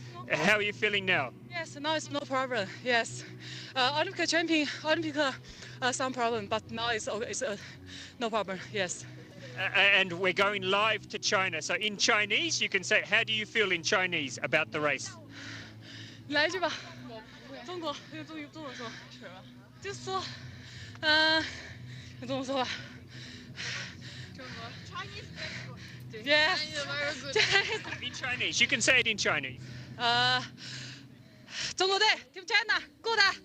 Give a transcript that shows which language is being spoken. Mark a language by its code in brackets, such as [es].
[en] How are you feeling now? Yes, now it's no problem. Yes, Olympic champion, some problem, but now it's no problem. Yes. And we're going live to China. So in Chinese, you can say, how do you feel in Chinese about the race? [zh] 来一句吧，中国用中文说，就是说，用中文说吧。中国 [en] Chinese very good. Yes. Very good. In Chinese, you can say it in Chinese. [zh] 中国队 [en] Team China good.